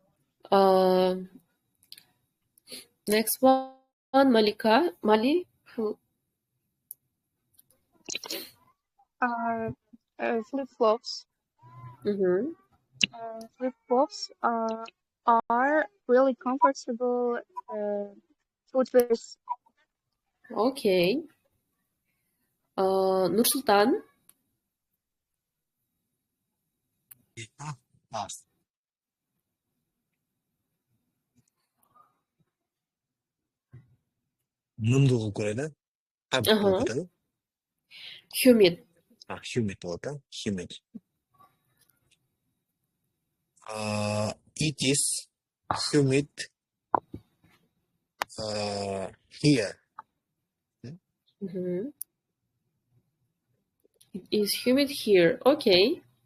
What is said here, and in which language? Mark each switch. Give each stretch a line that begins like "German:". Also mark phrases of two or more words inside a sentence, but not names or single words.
English: Next one, Malika. Mali? flip-flops. Mhm. Flip-flops are really comfortable footwears. Okay. Нурсултан.
Kyrgyz: А, нымдуу кылып көрөт, да? Кабыт Ага. болуп кетеби?
English: Humid.
Kyrgyz: Humid болот, да?
English: Humid. It is humid here. Mhm. It is humid here. Okay.